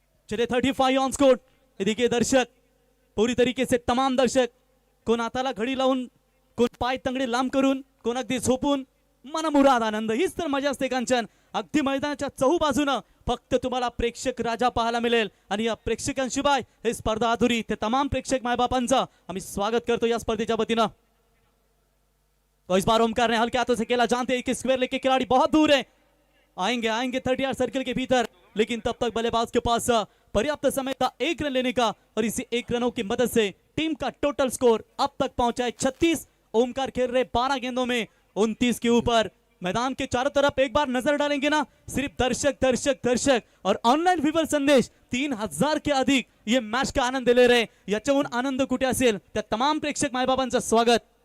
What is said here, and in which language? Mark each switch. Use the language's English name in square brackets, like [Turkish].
[Hindi] चलिए 35 on score. देखिए दर्शक पूरी तरीके से तमाम दर्शक, [Marathi] कोण हाताला घडी लावून, कोण पाय तंगडे लांब करून, कोण अगदी झोपून, मनमुराद आनंद, हीच तर मजा असते कांचन। अगदी मैदानाच्या चहूबाजूनं फक्त तुम्हाला प्रेक्षक राजा पाहायला मिळेल, आणि या प्रेक्षकांशिवाय हे स्पर्धा अधुरी। ते तमाम प्रेक्षक मायबापांचं आम्ही स्वागत करतो या स्पर्धेच्या वतीनं। [Hindi] तो इस बार ओमकार ने हल्के हाथों से खेला, जानते हैं कि स्क्वायर लेग के खिलाड़ी बहुत दूर है, आएंगे 30 यार्ड सर्कल के भीतर, लेकिन तब तक बल्लेबाज के पास पर्याप्त समय था 1 रन लेने का, और इसी 1 रनों की मदद से टीम का टोटल स्कोर अब तक पहुंचा है 36। ओमकार खेल रहे 12 गेंदों में 29 के ऊपर। मैदान के चारों तरफ एक बार नजर डालेंगे ना, सिर्फ दर्शक दर्शक दर्शक और ऑनलाइन व्यूवर संदेश 3000 के अधिक ये मैच का आनंद ले रहे। [Marathi] याच्याहून आनंद कुठे असेल, त्या तमाम प्रेक्षक मायबाबांचं स्वागत।